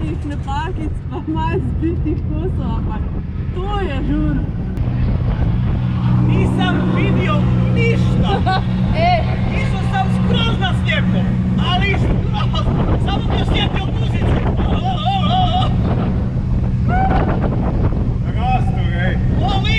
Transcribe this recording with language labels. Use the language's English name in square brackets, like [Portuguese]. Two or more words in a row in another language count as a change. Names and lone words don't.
[Slovenian] kakšne pakice, pa malo zbitih kosov, ampak to je žur. [Croatian] Nisam vidio ništa. Išao sam skroz na slijepo, ali skroz. Samo mi osjetio guzice. Rastur, ej. Olin!